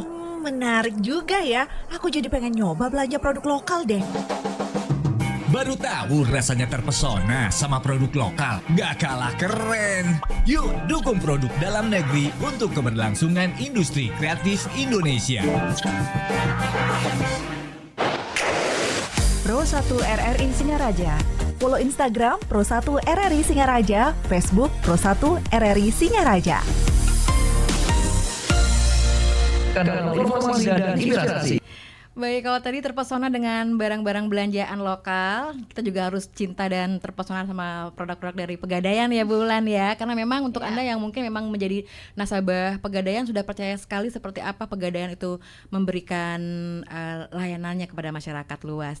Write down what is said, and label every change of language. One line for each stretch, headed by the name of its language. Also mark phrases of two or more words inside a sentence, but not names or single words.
Indonesian: Menarik juga ya. Aku jadi pengen nyoba belanja produk lokal deh. Baru tahu rasanya terpesona sama produk lokal. Gak kalah keren. Yuk dukung produk dalam negeri untuk keberlangsungan industri kreatif Indonesia. Pro 1 RRI Singaraja. Follow Instagram Pro 1 RRI Singaraja, Facebook Pro 1 RRI Singaraja. Kanal informasi dan inspirasi. Baik, kalau tadi terpesona dengan barang-barang belanjaan lokal, kita juga harus cinta dan terpesona sama produk-produk dari Pegadaian ya Bu Wulan ya. Karena memang untuk Anda yang mungkin memang menjadi nasabah Pegadaian sudah percaya sekali seperti apa Pegadaian itu memberikan layanannya kepada masyarakat luas.